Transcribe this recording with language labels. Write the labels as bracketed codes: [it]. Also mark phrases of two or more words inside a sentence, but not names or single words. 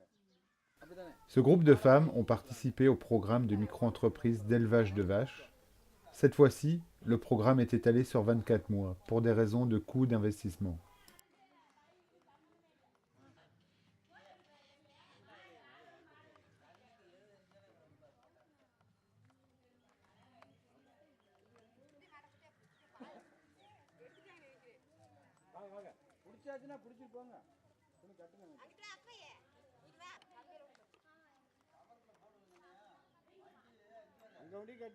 [ta] அப்படிதானே? [fr] Ce groupe de femmes ont participé au programme de micro-entreprise d'élevage de vaches. Cette fois-ci, le programme est étalé sur 24 mois pour des raisons de coût d'investissement. [ta] வாங்க வாங்க. பிடிச்சாச்சுன்னா பிடிச்சிட்டு போங்க. துணி கட்டுங்க. அங்க வண்டி கட்டு.